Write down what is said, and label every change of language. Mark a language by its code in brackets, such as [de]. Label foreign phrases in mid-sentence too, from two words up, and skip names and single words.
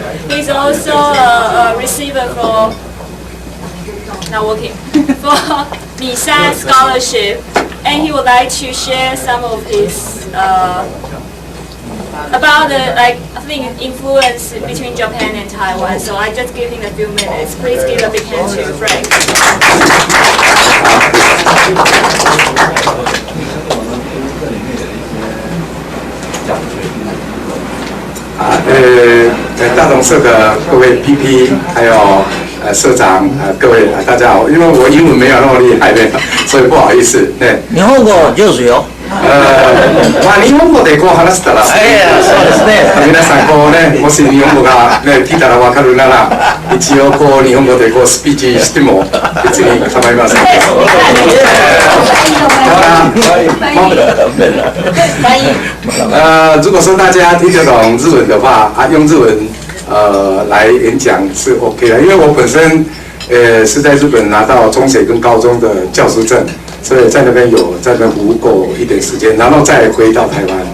[en] He's also a receiver for, not working, for Misan Scholarship, and he would like to share some of his, about the, I think, influence between Japan and Taiwan. So I just give him a few minutes. Please give a big hand to Frank. [zh] 大同社的各位 PP， 还有社長各位大家好，因為我英文沒有那麼厲害的，所以不好意思。 [ja] 日本語上手よ。日本語でこう話したら、そうですね。皆さんこうね、もし日本語がね聞いたらわかるなら、一応こう日本語でこうスピーチしても別に構いません。 [zh] 如果说大家听得懂日文的话，用日文来演讲是 OK 的，因为我本身是在日本拿到中学跟高中的教师证，所以在那边服务过一点时间，然后再回到台湾。